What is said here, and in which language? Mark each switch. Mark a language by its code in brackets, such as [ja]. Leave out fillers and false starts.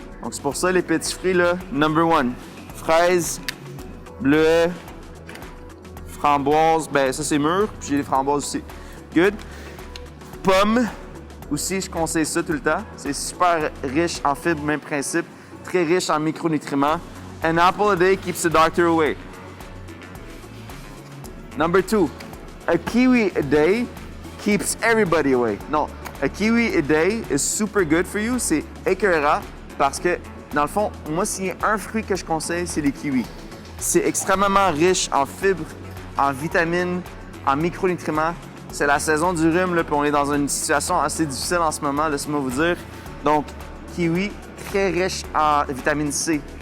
[fr] Donc c'est pour ça les petits fruits là, [en] number one. [fr] Fraises, bleuets, framboises, ben ça c'est mûr, puis j'ai les framboises aussi. [en] Good. [fr] Pommes, aussi je conseille ça tout le temps. C'est super riche en fibres, même principe. Très riche en micronutriments. [en] An apple a day keeps the doctor away. Number two, a kiwi a day keeps everybody away. Non, a kiwi a day is super good for you. [fr] C'est écœurant parce que, dans le fond, moi, s'il y a un fruit que je conseille, c'est les kiwis. C'est extrêmement riche en fibres, en vitamines, en micronutriments. C'est la saison du rhume, là, puis on est dans une situation assez difficile en ce moment, laissez-moi vous dire. Donc, kiwi, très riche en vitamine C.